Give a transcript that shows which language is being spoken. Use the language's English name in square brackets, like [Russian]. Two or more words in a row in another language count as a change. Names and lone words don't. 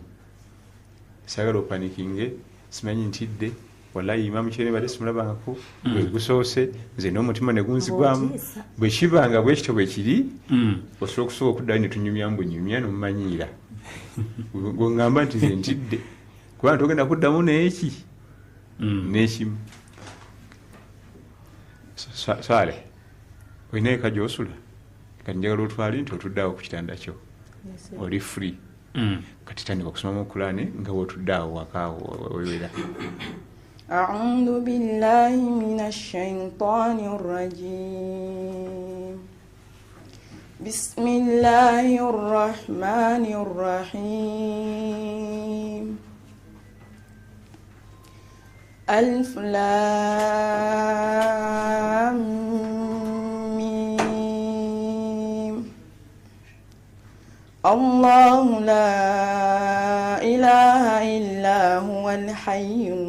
[Ganda] Saagala opanikinge simanyi ntidde wallahi Imamu Kyene badde simulabangako bwe gusoose nze n'omutima ne gunzigwamu bwe kibanga bwe kityo bwe kiri osobola okusobola okuddayo ne tunyumya mbunyumya n'omumanyiira ng'oŋŋamba nti nze ntidde kubanga togenda kuddamu n'eki n'ekimu. Sale olina eka gy'osula kati njagala otwale nti otuddeawo ku kitanda kyo oli free. Kati tandika okusomamu Kulaani nga wootuddeawo wakaawo wewera. [Arabic] أعوذ بالله من الشيطان الرجيم. بسم الله الرحمن الرحيم. الف لام الله لا إله إلا هو الحي